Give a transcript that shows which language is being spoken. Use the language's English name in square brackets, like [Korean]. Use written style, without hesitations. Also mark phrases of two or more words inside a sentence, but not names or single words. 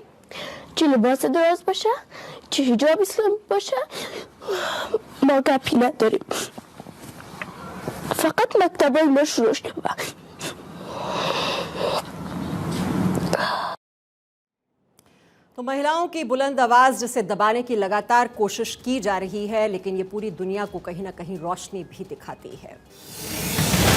[Persian] چه لباس دراز باشه، چه حجاب اسلام باشه، ما گپی نداریم. فقط مکتبای ما شروع شد. [Hindi] तो महिलाओं की बुलंद आवाज जिसे दबाने की लगातार कोशिश की जा रही है, लेकिन ये पूरी दुनिया को कहीं ना कहीं रोशनी भी दिखाती है।